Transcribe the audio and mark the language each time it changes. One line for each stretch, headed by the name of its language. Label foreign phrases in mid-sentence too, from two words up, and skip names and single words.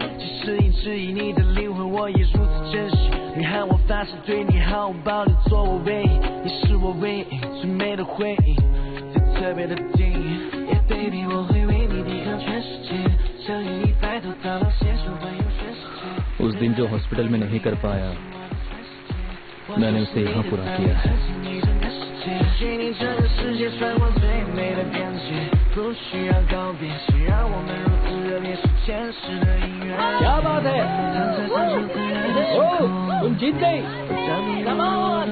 Chinese: 即使一直以你的灵魂，我也如此珍惜。你喊我发誓对你毫无保留，做我唯一，你是我唯一最美的回忆，最特别的定义。
English: Yeah baby，
Chinese: 我会为你抵抗全世界，相信你白头到老，携手环游全世界。
Hindi: उस दिन जो हॉस्पिटल में नहीं कर पाया, मैंने उसे यहाँ पूरा किया है। क्या बात है? ओ, तुम जीत गई।
English: Come on!